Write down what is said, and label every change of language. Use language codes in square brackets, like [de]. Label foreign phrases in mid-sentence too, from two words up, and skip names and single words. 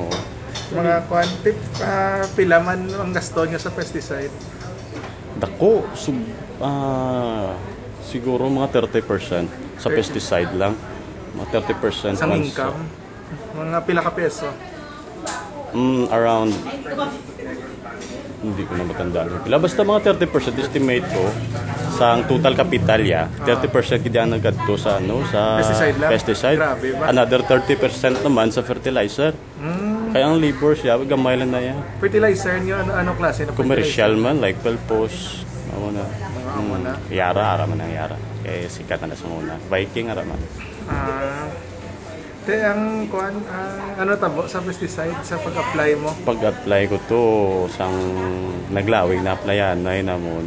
[hil] Mga quantity, pila man ang gasto nyo sa pesticide? Dako, siguro mga 30% sa pesticide lang. Mga 30% sa income? Mga pila ka peso? [en] Around, [tl] hindi ko na matandaan. [hil] Basta mga 30% estimate ko sa ang [en] total capital [hil] 30% kaya nagkadto sa pesticide. Grabe ba? Another 30% naman sa fertilizer. Kaya ang labor siya, gamay lang na yan. Fertilizer nyo, ano klase na commercial man, like Pelpos. Yara, araman ang Yara. Kaya sikat na sa muna. Viking, araman. Ano tabo sa pesticide sa pag-apply mo? Pag-apply ko to, sang naglawig na applyan na namon.